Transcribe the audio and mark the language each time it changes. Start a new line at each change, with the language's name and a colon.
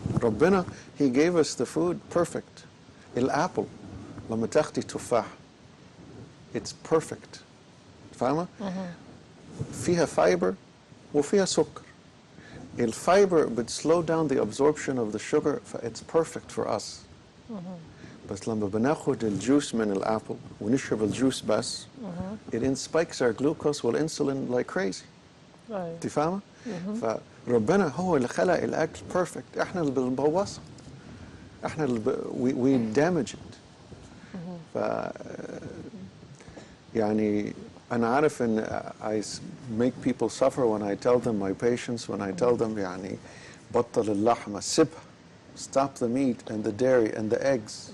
English: ربنا he gave us the food perfect.
Arabic: الأبل لما تاخدي تفاح
English: it's perfect.
Arabic: فاهمة؟ فيها فايبر وفيها سكر. الفايبر بتسلو
English: down the absorption of the sugar, it's perfect for us.
Arabic: بس لما بناخد الجوس من الأبل ونشرب الجوس بس,
English: it spikes our glucose
Arabic: والإنسولين like crazy. انت فاهمة؟ فربنا هو اللي خلق الأكل perfect. احنا اللي بنبوظه. احنا اللي
English: we damage it.
Arabic: يعني أنا عارف إن
English: I make people suffer when I tell them, my patients, when I tell them يعني
Arabic: بطل اللحمة، سيبها.
English: Stop the meat and the dairy and the eggs.